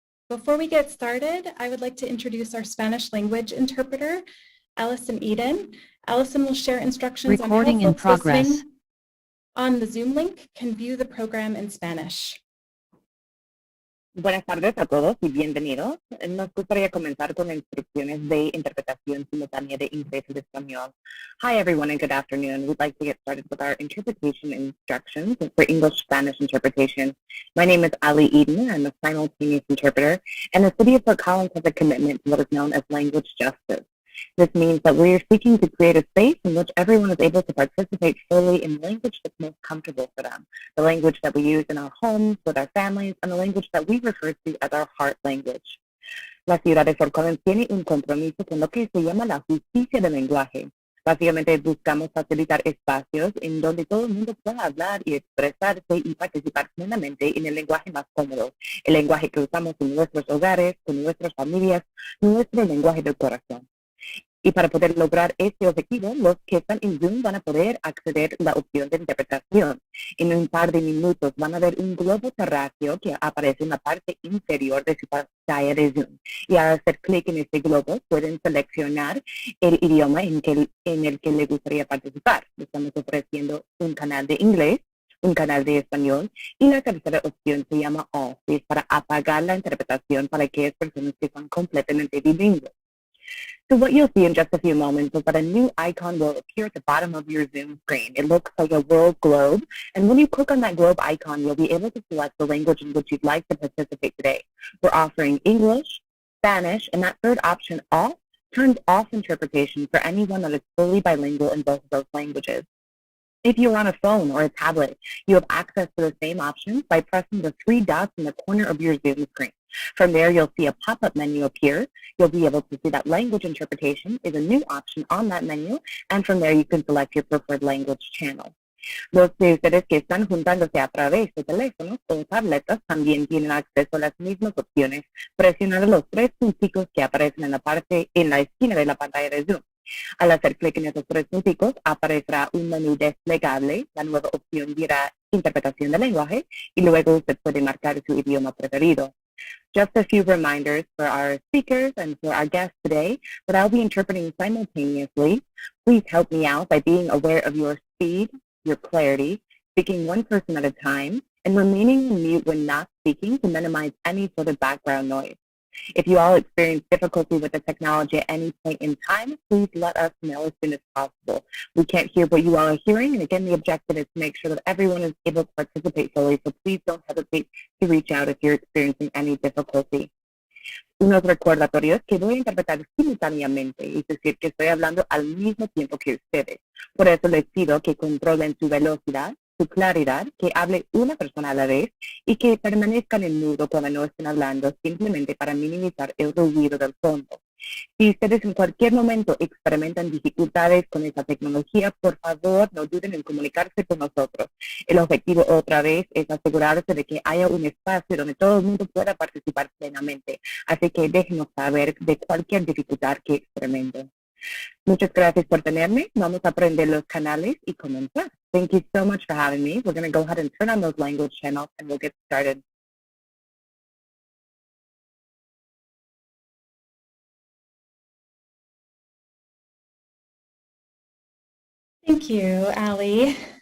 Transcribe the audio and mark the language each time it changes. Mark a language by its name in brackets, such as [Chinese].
[English] Before we get started, I would like to introduce our Spanish language interpreter, Allison Eden. Allison will share instructions on how folks listening on the Zoom link can view the program in Spanish. [Spanish] Buenas tardes a todos y bienvenidos. Nos gustaría comenzar con instrucciones de interpretación simultánea de inglés y de español. [English] Hi everyone and good afternoon. We'd like to get started with our interpretation instructions for English-Spanish interpretation. My name is Ali Eden. I'm a simultaneous interpreter, and the City of Fort Collins has a commitment to what is known as language justice. This means that we are seeking to create a space in which everyone is able to participate fully in the language that's most comfortable for them, the language that we use in our homes, with our families, and the language that we refer to as our heart language. [Spanish] La ciudad de Fort Collins tiene un compromiso con lo que se llama la justicia del lenguaje. Básicamente buscamos facilitar espacios en donde todo el mundo pueda hablar y expresarse y participar plenamente en el lenguaje más cómodo, el lenguaje que usamos en nuestros hogares, con nuestras familias, nuestro lenguaje del corazón. Y para poder lograr este objetivo, los que están en Zoom van a poder acceder a la opción de interpretación. En un par de minutos van a ver un globo terráqueo que aparece en la parte inferior de su pantalla de Zoom. Y al hacer clic en este globo, pueden seleccionar el idioma en el que le gustaría participar. Estamos ofreciendo un canal de inglés, un canal de español, y la tercera opción se llama All, que es para apagar la interpretación para aquellas personas que son completamente bilingües. [English] So what you'll see in just a few moments is that a new icon will appear at the bottom of your Zoom screen. It looks like a world globe, and when you click on that globe icon, you'll be able to select the language in which you'd like to participate today. We're offering English, Spanish, and that third option, All, turns off interpretation for anyone that is fully bilingual in both of those languages. If you're on a phone or a tablet, you have access to the same options by pressing the three dots in the corner of your Zoom screen. From there, you'll see a pop-up menu appear. You'll be able to see that language interpretation is a new option on that menu, and from there you can select your preferred language channel. [Spanish] Los de ustedes que están juntándose a través de teléfonos o tabletas también tienen acceso a las mismas opciones, presionando los tres punticos que aparecen en la esquina de la pantalla de Zoom. Al hacer clic en esos tres punticos, aparecerá un menú desplegable. La nueva opción dirá interpretación de lenguaje y luego usted puede marcar su idioma preferido. [English] Just a few reminders for our speakers and for our guests today that I'll be interpreting simultaneously. Please help me out by being aware of your speed, your clarity, speaking one person at a time, and remaining on mute when not speaking to minimize any sort of background noise. If you all experience difficulty with the technology at any point in time, please let us know as soon as possible. We can't hear what you all are hearing, and again, the objective is to make sure that everyone is able to participate fully, so please don't hesitate to reach out if you're experiencing any difficulty. [Spanish] Unos recordatorios que voy a interpretar simultáneamente, es decir, que estoy hablando al mismo tiempo que ustedes. Por eso les pido que controlen su velocidad, su claridad, que hable una persona a la vez y que permanezcan en mudo cuando no estén hablando, simplemente para minimizar el ruido del fondo. Si ustedes en cualquier momento experimentan dificultades con esta tecnología, por favor no duden en comunicarse con nosotros. El objetivo otra vez es asegurarse de que haya un espacio donde todo el mundo pueda participar plenamente. Así que déjenos saber de cualquier dificultad que experimenten. Muchas gracias por tenerme. Vamos a aprender los canales y comenzar. [English] Thank you so much for having me. We're going to go ahead and turn on those language channels and we'll get started. Thank you, Ali.